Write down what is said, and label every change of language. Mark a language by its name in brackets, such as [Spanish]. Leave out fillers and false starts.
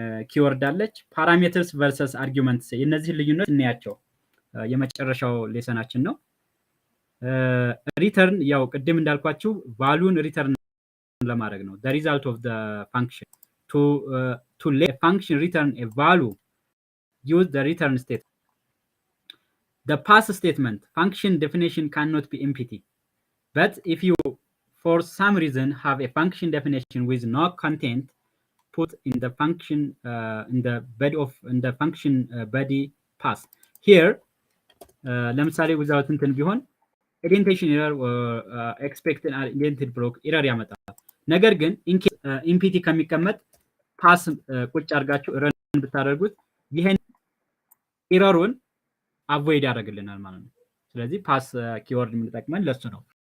[Amharic] ኪወርድ አለች። ፓራሜትርስ ቨርሰስ አርጊመንትስ የእነዚህን ልዩነት እናያቸው። የመጨረሻው ሌሰናችን ነው። ሪተርን ያው ቅድም እንዳልኳችሁ ቫሉን ሪተርን ለማድረግ ነው። [English] the result of the function to let a function return a value use the return statement. The pass statement function definition cannot be empty, but if you for some reason have a function definition with no content, put in the function in the function body pass. [Amharic] Here ለምሳሌ without እንትን ቢሆን [English] indentation error or expected indented block error [Amharic] ያመጣል። ነገር ግን ኢምፒቲ ከሚቀመጥ ፓስ ቁጭ አድርጋችሁ ረን ብታደርጉት ይሄን ኤረሩን አቮይድ ያደርግልናል ማለት ነው። ስለዚህ ፓስ ኪወርድ የምንጠቅመን ለሱ ነው።